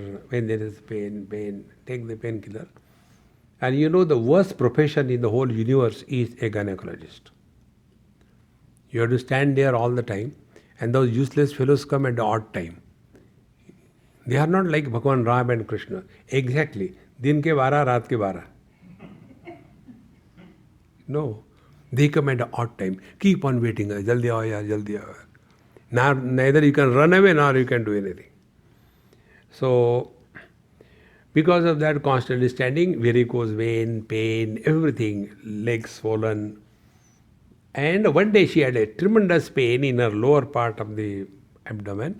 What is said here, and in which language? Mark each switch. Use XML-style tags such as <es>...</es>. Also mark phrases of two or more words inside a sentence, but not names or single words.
<en>When there is pain, take the painkiller. And you know the worst profession in the whole universe is a gynecologist. You have to stand there all the time, and those useless fellows come at the odd time. They are not like Bhagavan Ram and Krishna.</en> <hi>Exactly. Din ke 12, raat ke 12.</hi> <en>No. They come at the odd time. Keep on waiting.</en> <hi>Jaldi aao yaar, jaldi aao.</hi> <en>Neither you can run away nor you can do anything. So, because of that constantly standing, varicose vein, pain, everything, legs swollen. And one day she had a tremendous pain in her lower part of the abdomen.</en>